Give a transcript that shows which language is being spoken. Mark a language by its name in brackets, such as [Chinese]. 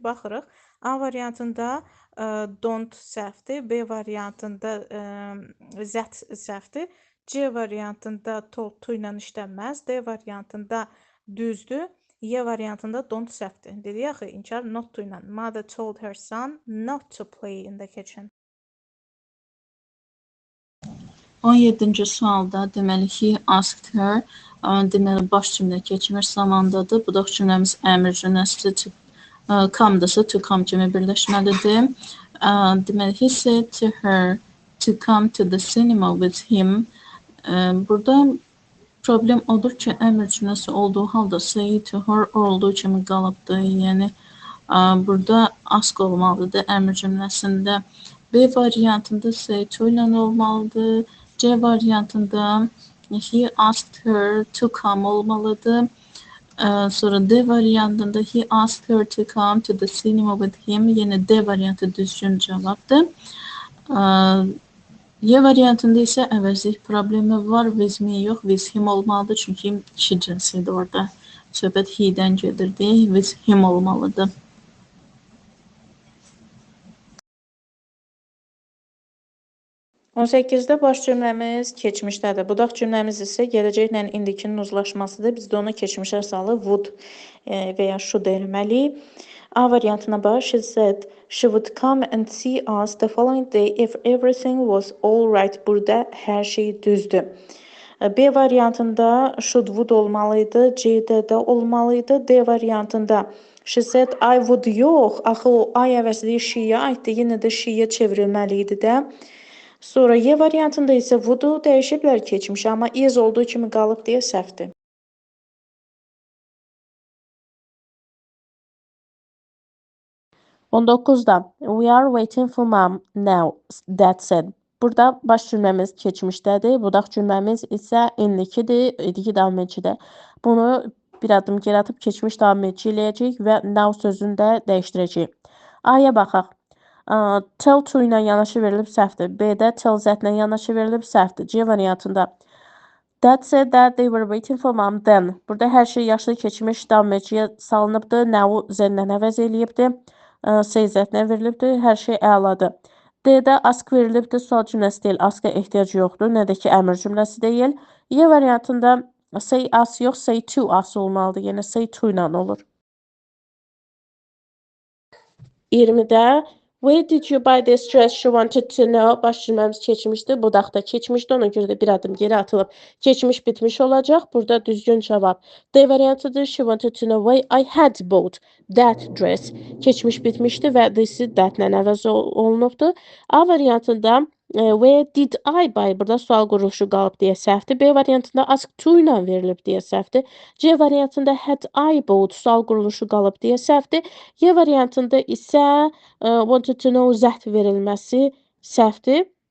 [Azerbaijani] Baxırıq. A variantında don't səhvdir, B variantında that səhvdir, C variantında told to ilə işlənməz, D variantında düzdür, E variantında don't səhvdir. Dedik axı, inkar not to ilə. [English] Mother told her son not to play in the kitchen. [Azerbaijani] 17-ci sualda deməli [English] he asked her, [Azerbaijani] deməli baş cümlə keçmiş zamandadır. Budaq cümləmiz əmr cümləsidir. Come-dırsa to come kimi birləşməlidir. Deməli [English] he said to her to come to the cinema with him. [Azerbaijani] Burada problem odur ki, əmr cümləsi olduğu halda say to her olduğu kimi qalıbdır. Yəni burada ask olmalıdır əmr cümləsində. B variantında say to ilə olmalıdır. C variantında he asked her to come olmalıdır. Sonra D variantında [English] he asked her to come to the cinema with him. [Azerbaijani] Yine D variantı düzgün cavabdır. Y variantında isə əvəzlik problemi var. [English] With me [Azerbaijani] yox, [English] with him [Azerbaijani] olmalıdır. Çünki kişi cinsidir orada. Söhbət he-dən gedirdi. [English] With him [Azerbaijani] olmalıdır. 18-də baş cümləmiz keçmişdədir. Budaq cümləmiz isə gələcəklə indikinin uzlaşmasıdır. Biz də onu keçmişə salıb would və ya should eləməliyik. A variantına bax, [English] she said she would come and see us the following day if everything was all right. [Azerbaijani] Burada hər şey düzdür. B variantında should would olmalıydı, C-də də olmalıydı. D variantında [English] she said I would [Azerbaijani] yox, axı o I əvəzli she-yə aiddir, yenə də she-yə çevrilməliydi də. Sonra Y variantında isə would dəyişiblər keçmiş, amma is olduğu kimi qalıb deyə səhvdir. [English] On 9-da we are waiting for mom now, Dad said. [Azerbaijani] Burada baş cümləmiz keçmişdədir, budaq cümləmiz isə indikidir, idiki davam edicidir. Bunu bir adım geri atıb keçmiş davam edici eləyəcəyik və now sözünü də dəyişdirəcəyik. A-ya baxaq. Tell to ilə yanaşı verilib səhvdir. B-də tell that ilə yanaşı verilib səhvdir. C variantında [English] Dad said that they were waiting for mom then. [Azerbaijani] Burada hər şey yaşlı keçmiş davam ediciyə salınıbdır. Now zenlə əvəz eləyibdir. Say that-nə verilibdir. Hər şey əladır. D-də ask verilibdir. Sual cümləsi deyil. Aska ehtiyac yoxdur. Nə də ki əmr cümləsi deyil. Y variantında say us yox, say to us olmalıdır. Yəni say to ilə olur. 20-də [English] where did you buy this dress? She wanted to know. [Azerbaijani] Baş cümləmiz keçmişdir. Budaq da keçmişdir. Ona görə də bir adım geri atılıb keçmiş bitmiş olacaq. Burada düzgün cavab D variantıdır. [English] She wanted to know why I had bought that dress. [Azerbaijani] Keçmiş bitmişdir və this-i that-lə əvəz olunubdur. A variantında [English] where did I buy? [Azerbaijani] Burada sual quruluşu qalıb deyə səhvdir. B variantında ask to ilə verilib deyə səhvdir. C variantında had I bought sual quruluşu qalıb deyə səhvdir. Y variantında isə [English] wanted to know that [Azerbaijani] verilməsi səhvdir.